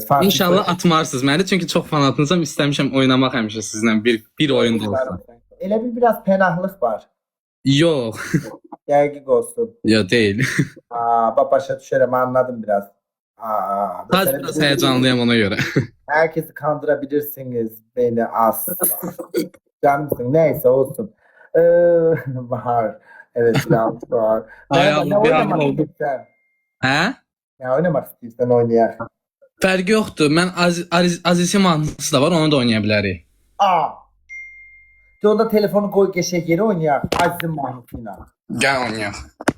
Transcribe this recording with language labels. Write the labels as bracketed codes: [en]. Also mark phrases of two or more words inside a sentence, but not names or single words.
[az] İnşallah atmarsınız məni, çünki çox fanatınızam, istəmişəm oynamaq həmişə sizlə bir oyun da olsa. Elə bir biraz pənahlıq var. Yox, Dəqiq olsun. yox deyil. Başa düşərəm, anladım biraz. Sadəcə biraz heyecanlıyam ona görə. [tr] Herkesi kandırabilirsiniz beni az. Canımsın neyse olsun. Bahar. Evet biraz var. [az] Ayağım [tr] Ne [az] bir [tr] oynamak [az] an oldu. [tr] istiyorsan? [az] Hə? [tr] Ne oynamak istiyorsan oynayaq. [az] Fərqi yoxdur. Mən Azizim mahnısı da var, onu da oynaya bilərik. [tr] Yolda telefonu koy geçek yere oynayaq. Aziz'in mahnısıyla. [az] Gəl oynayaq.